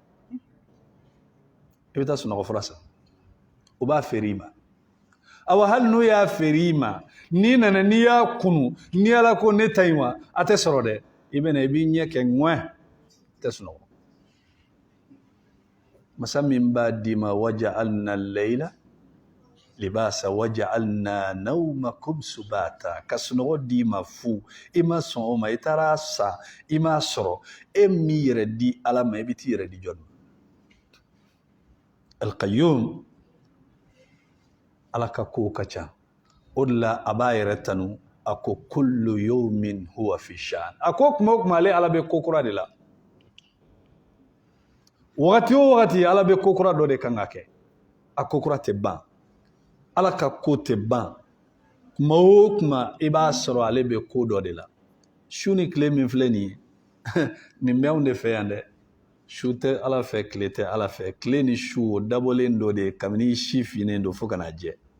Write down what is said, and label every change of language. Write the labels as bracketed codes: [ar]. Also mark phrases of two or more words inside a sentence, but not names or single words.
[bm] i bɛ taa sunɔgɔ fura san o b'a feere i ma awa hali n'o y'a feere i ma n'i nana n'i y'a kunu ni ala ko ne ta in wa a tɛ sɔrɔ dɛ i bɛ na i b'i ɲɛ kɛ ŋɔɛ tɛ sunɔgɔ masa min b'a d'i ma [ar] وجعلنا الليل لباسا وجعلنا نومكم سباتا [bm] ka sunɔgɔ d'i ma fu i ma sɔn o ma i taara sa i m'a sɔrɔ e min yɛrɛ di Ala ma i bɛ t'i yɛrɛ di jɔn ma Al-Qayyum Ala ka kow ka ca o de la a b'a yɛrɛ tanu a ko [ar] كل يوم هو في شأن [bm] a ko kuma o kuma ale Ala bɛ ko kura de la wagati o wagati Ala bɛ ko kura dɔ de kan ka kɛ a ko kura tɛ ban Ala ka ko tɛ ban kuma o kuma i b'a sɔrɔ ale bɛ ko dɔ de la su ni tile min filɛ nin ye nin bɛnw de fɛ yan dɛ su tɛ Ala fɛ tile tɛ Ala fɛ tile ni su o dabɔlen dɔ de kabini si finnen don fo ka na jɛ